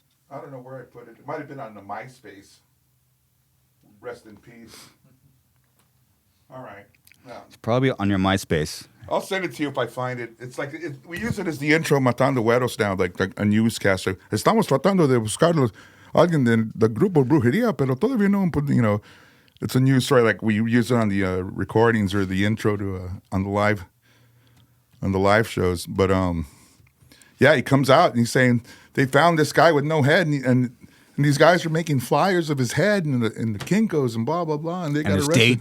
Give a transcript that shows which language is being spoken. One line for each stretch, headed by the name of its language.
English: I don't know where I put it. It might have been on the MySpace. Rest in peace. All right. Yeah. It's probably on your MySpace. I'll send it to you if I find it. It's like we use it as the intro Matando Güeros now, like a newscaster.
Spanish: Estamos tratando de buscar alguien del grupo Brujería, pero todavía no,
English: it's a news story. Like we use it on the recordings or the intro to on the live shows. But yeah, he comes out and he's saying they found this guy with no head, and these guys are making flyers of his head and the Kinkos and blah blah blah, and they got arrested.